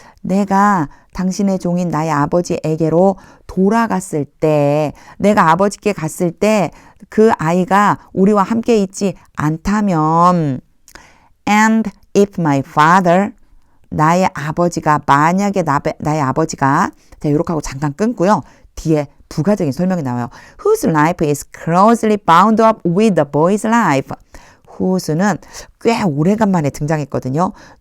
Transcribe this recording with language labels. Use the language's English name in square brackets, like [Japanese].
[Korean] 내가 당신의 종인 나의 아버지에게로 돌아갔을 때 내가 아버지께 갔을 때 그 아이가 우리와 함께 있지 않다면 [English] and if my father [Korean] 나의 아버지가 만약에 나의 아버지가 자 이렇게 하고 잠깐 끊고요. 뒤에 부가적인 설명이 나와요. [English] Whose life is closely bound up with the boy's life. [Korean] whose는 꽤 오래간만에 등장했거든요.